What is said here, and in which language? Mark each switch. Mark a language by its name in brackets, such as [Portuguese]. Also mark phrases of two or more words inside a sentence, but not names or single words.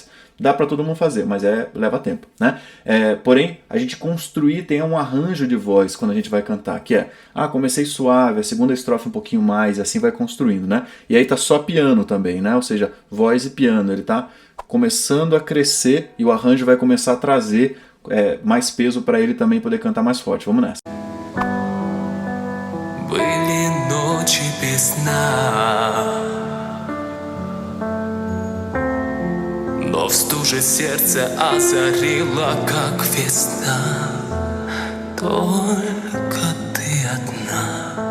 [Portuguese] Dá para todo mundo fazer, mas leva tempo, né? Porém, a gente tem um arranjo de voz quando a gente vai cantar, que comecei suave, a segunda estrofe um pouquinho mais, e assim vai construindo, né? E aí tá só piano também, né? Ou seja, voz e piano, ele tá começando a crescer e o arranjo vai começar a trazer mais peso para ele também poder cantar mais forte. Vamos nessa. [Russian] Были ночи без сна, но в стуже сердце озарило, как весна. Только ты одна.